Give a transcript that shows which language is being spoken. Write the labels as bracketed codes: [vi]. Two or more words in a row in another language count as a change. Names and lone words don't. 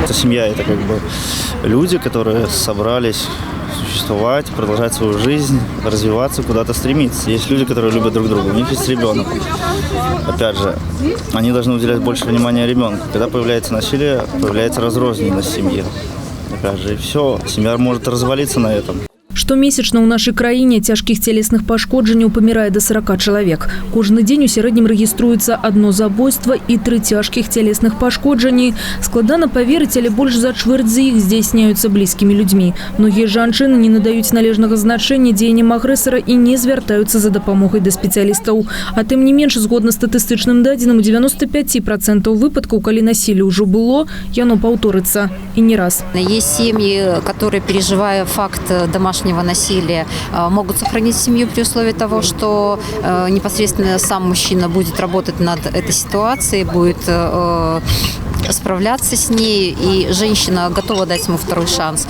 [ru] Семья – это как бы люди, которые собрались существовать, продолжать свою жизнь, развиваться, куда-то стремиться. Есть люди, которые любят друг друга, у них есть ребенок. Опять же, они должны уделять больше внимания ребенку. Когда появляется насилие, появляется разрозненность семьи. Опять же, и все, семья может развалиться на этом. [be] Штомесячна ў нашай краіне цяжкіх цялесных пашкоджанняў памірае до 40 чалавек. Кожны дзень у сярэднім рэгіструецца 1 забойства і 3 цяжкіх цялесных пашкоджанні. Складана паверыць, але больш за чвэрць з іх здзяйсняюцца блізкімі людзьмі. Многія жанчыны не надаюць належнага значэння дзеянням агрэсара і не звяртаюцца за дапамогай да спецыялістаў. А тым не менш, згодна статыстычным дадзеным, у 95% выпадкаў, калі насилие ўжо было, яно паўторыцца. І не раз. [ru] Есть семьи, которые, переживая факт домашнего насилия, могут сохранить семью при условии того, что непосредственно сам мужчина будет работать над этой ситуацией, будет справляться с ней, и женщина готова дать ему второй шанс.